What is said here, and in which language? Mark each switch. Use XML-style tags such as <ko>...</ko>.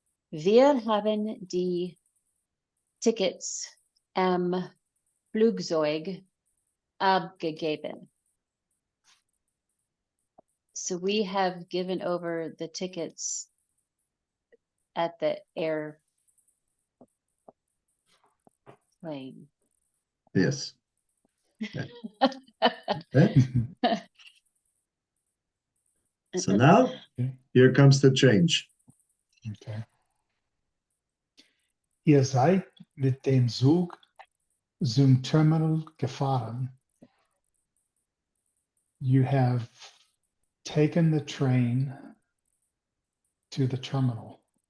<de>Wir haben die Tickets am Flugzeug abgegeben.</de> <en>So we have given over the tickets at the airplane. Yes. Okay. So now here comes the change. Okay.</en> <de>Ihr seid mit dem Zug zum Terminal gefahren.</de> <en>You have taken the train to the terminal.</en>